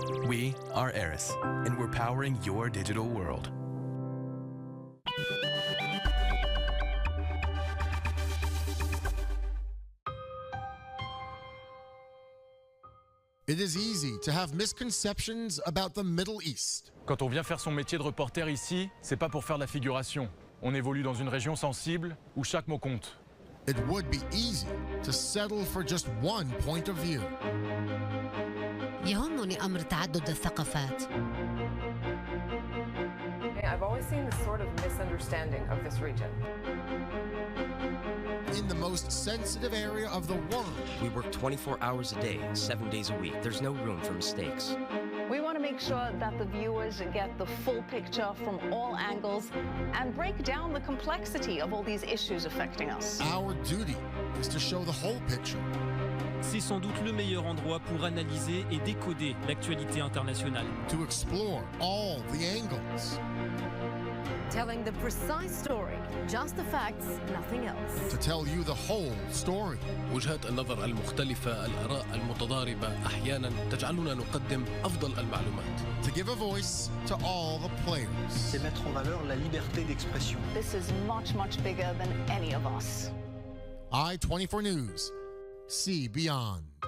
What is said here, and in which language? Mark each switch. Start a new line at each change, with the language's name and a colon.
English: We are Eris, and we're powering your digital world. It is easy to have misconceptions about the Middle East.
French: Quand on vient faire son métier de reporter ici, c'est pas pour faire de la figuration. On évolue dans une région sensible où chaque mot compte.
English: It would be easy to settle for just one point of view.
Arabic: يهمني أمر تعدد الثقافات.
English: I've always seen this sort of misunderstanding of this region. In the most sensitive area of the world. We work 24 hours a day, 7 days a week. There's no room for mistakes. We want to make sure that the viewers get the full picture from all angles and break down the complexity of all these issues affecting us. Our duty is to show the whole picture.
French: C'est sans doute le meilleur endroit pour analyser et décoder l'actualité internationale.
English: To explore all the angles. Telling the precise story, just the facts, nothing else. To tell you the whole story.
Arabic: وجهات النظر المختلفة، الآراء المتضاربة أحيانا تجعلنا نقدم أفضل المعلومات.
English: To give a voice to all the players.
French: C'est mettre en valeur la liberté d'expression.
English: This is much, much bigger than any of us. I-24 News. See beyond.